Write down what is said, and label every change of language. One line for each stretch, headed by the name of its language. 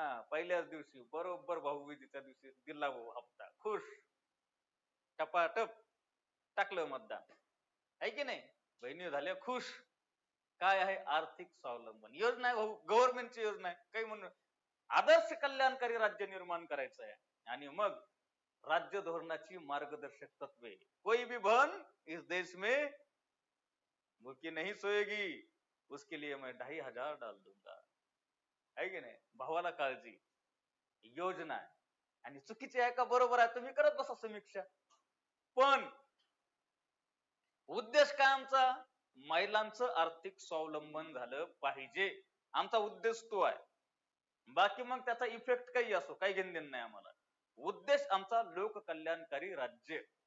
Marathi: पहिल्याच दिवशी बरोबर भाऊबीजेच्या दिवशी दिला भाऊ हप्ता, खुश, टपाटप टाकलं मतदान. आहे की नाही? बहिणी झाल्या खुश. काय आहे? आर्थिक स्वावलंबन योजना आहे, गव्हर्नमेंटची योजना आहे. काही म्हणून आदर्श कल्याणकारी राज्य निर्माण करायचं आहे. आणि मग राज्य धोरणाची मार्गदर्शक तत्वे.
Hindi: कोई भी बहन इस देश में भूखी नहीं सोएगी, उसके लिए मैं 2,500 डाल दूंगा.
Marathi: आहे की नाही? भावाला काळजी योजना आहे. आणि चुकीची आहे का बरोबर आहे तुम्ही करत बसा समीक्षा. पण उद्देश काय आमचा? महिलांचं आर्थिक स्वावलंबन झालं पाहिजे. आमचा उद्देश तो आहे. बाकी मग त्याचा इफेक्ट काही असो, काही घेणं नाही आम्हाला. उद्देश आमचा लोककल्याणकारी राज्य.